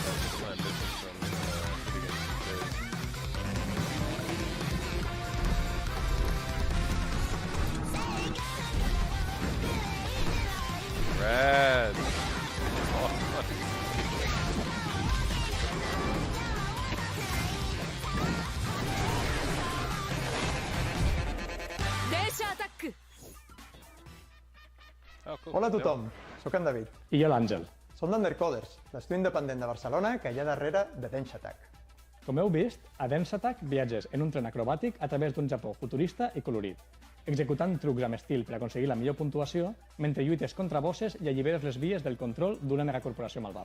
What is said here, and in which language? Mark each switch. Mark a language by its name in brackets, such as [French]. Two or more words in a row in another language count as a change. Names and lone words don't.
[English] That's just kind of missing from video games these days. Rad. Oh, cool. [Catalan] Hola a tothom, sóc en David. I jo l'Àngel. Som d'Undercoders, l'estudi independent de Barcelona que hi ha darrere de Densha Attack. Com heu vist, a Densha Attack viatges en un tren acrobàtic a través d'un Japó futurista i colorit, executant trucs amb estil per aconseguir la millor puntuació mentre lluites contra bosses i alliberes les vies del control d'una megacorporació malvada.